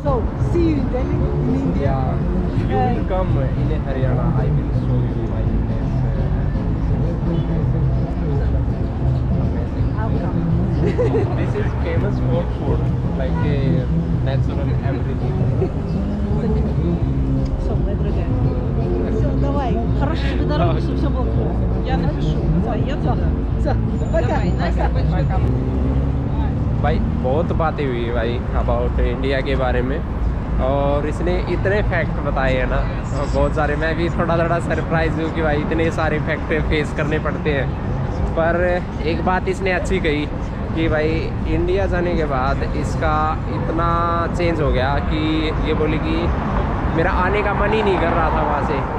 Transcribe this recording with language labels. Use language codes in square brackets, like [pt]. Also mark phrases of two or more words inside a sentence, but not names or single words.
[en] So, see you in Delhi, in India. Yeah, you will come in Haryana. I will show you my place. I'll come. This is famous for food, like natural everything. [ru] Все, мои дорогие. Все, давай. Хорошей дороги, чтобы все было хорошо. Я напишу. Заеду. Все, пока. Давай, Настя, большой. [hi] भाई बहुत बातें हुई भाई अबाउट इंडिया के बारे में, और इसने इतने फैक्ट बताए हैं ना बहुत सारे। मैं भी थोड़ा सरप्राइज हूँ कि भाई इतने सारे [en] fact face [hi] करने पड़ते हैं। पर एक बात इसने अच्छी कही कि भाई इंडिया जाने के बाद इसका इतना चेंज हो गया कि ये बोली कि मेरा आने का मन ही नहीं कर रहा था वहाँ से।